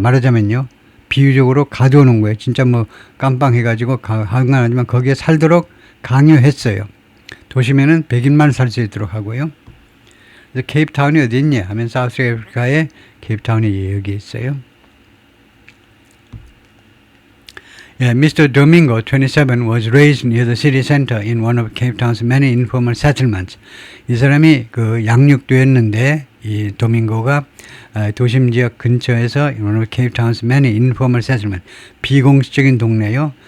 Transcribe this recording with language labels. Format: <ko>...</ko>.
<ko>말하자면요, 비유적으로 가두어 놓은 거예요. 진짜 뭐 깜빵해가지고 한 건 아니지만 거기에 살도록 강요했어요. 도심에는 백인만 살 수 있도록 하고요. 그래서 케이프타운이 어디 있냐 하면 사우스아프리카의 케이프타운이 여기 있어요.</ko> <en>Mr. Domingo, 27, was raised near the city center in one of Cape Town's many informal settlements.</en> <ko>이 사람이 양육되었는데, 이 도밍고가 도심 지역 근처에서</ko> <en>one of Cape Town's many informal settlements,</en> <ko>비공식적인 동네요.</ko>